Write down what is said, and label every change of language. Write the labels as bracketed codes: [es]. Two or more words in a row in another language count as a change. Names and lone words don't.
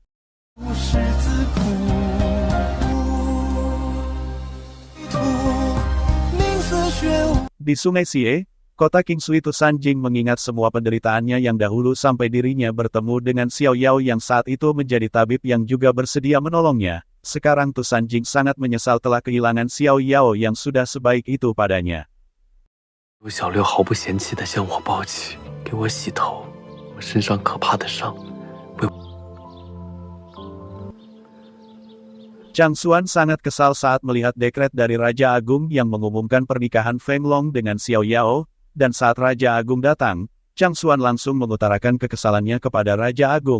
[id] Di Sungai Xie, kota King Sui Tusanjing mengingat semua penderitaannya yang dahulu sampai dirinya bertemu dengan Xiao Yao yang saat itu menjadi tabib yang juga bersedia menolongnya. Sekarang Tusanjing sangat menyesal telah kehilangan Xiao Yao yang sudah sebaik itu padanya. [zh] 陆小六毫不嫌弃地将我抱起，给我洗头，我身上可怕的伤。 [id] Chang Xuan sangat kesal saat melihat dekret dari Raja Agung yang mengumumkan pernikahan Feng Long dengan Xiao Yao, dan saat Raja Agung datang, Chang Xuan langsung mengutarakan kekesalannya kepada Raja Agung.